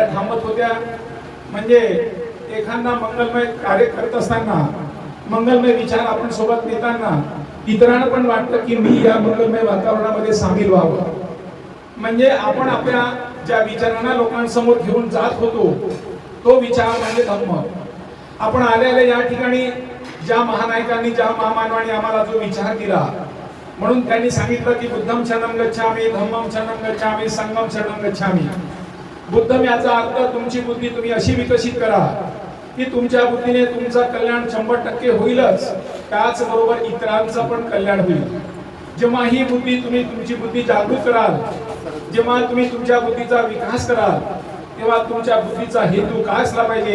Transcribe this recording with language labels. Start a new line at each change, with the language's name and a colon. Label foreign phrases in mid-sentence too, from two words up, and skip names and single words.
Marathi: मत होत्या, म्हणजे एखादा मंगलमय कार्य करत असताना, मंगलमय विचार आपण सोबत नेताना इतरांना पण वाटतं की मी या मंगलमय वातावरणामध्ये सामील व्हावं. म्हणजे आपण आपल्या ज्या विचारांना लोकांसमोर घेऊन जात होतो तो विचार म्हणजे धम्म. आपण आलेले या ठिकाणी ज्या महानायकांनी, ज्या महामानवांनी आम्हाला जो विचार दिला, म्हणून त्यांनी सांगितलं की
Pali: बुद्धम शरणं गच्छामि, धम्मम शरणं गच्छामि, संघम शरणं गच्छामि.
Marathi: बुद्धम याचा अर्थ तुमची बुद्धी तुम्ही अशी विकसित करा की तुमच्या बुद्धीने तुमचं कल्याण 100% होईलच, त्याचबरोबर इतरांचं पण कल्याण होईल. जेव्हा ही बुद्धी तुम्ही तुमची बुद्धी जागृत कराल, जेव्हा तुम्ही तुमच्या बुद्धीचा विकास कराल, तेव्हा तुमच्या बुद्धीचा हेतू काय असला पाहिजे?